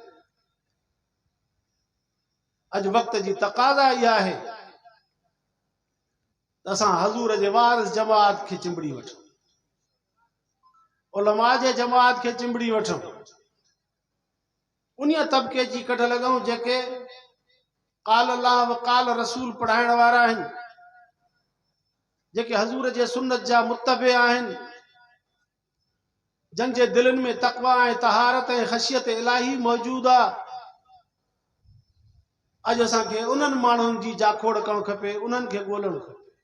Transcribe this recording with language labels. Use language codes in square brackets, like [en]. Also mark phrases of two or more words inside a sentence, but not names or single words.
[sd] अॼु वक़्त जी तक़ाज़ा इहा आहे त असां हज़ूर जे वारिस जमात खे चिंबड़ी वठूं, उलमा जे जमात खे चिंबड़ी वठूं, उन तबिके जी कढ लॻूं जेके [ar] قال الله وقال رسول [sd] पढ़ाइण वारा आहिनि, जेके हज़ूर जे सुन्नत जा मुत्तबे आहिनि, जन जे दिलनि में तक़वा ऐं तहारत ऐं ख़शियत इलाही मौजूद आहे। अॼु असांखे उन्हनि माण्हुनि जी जाखोड़ करणु खपे, उन्हनि खे ॻोल्हणु खपे।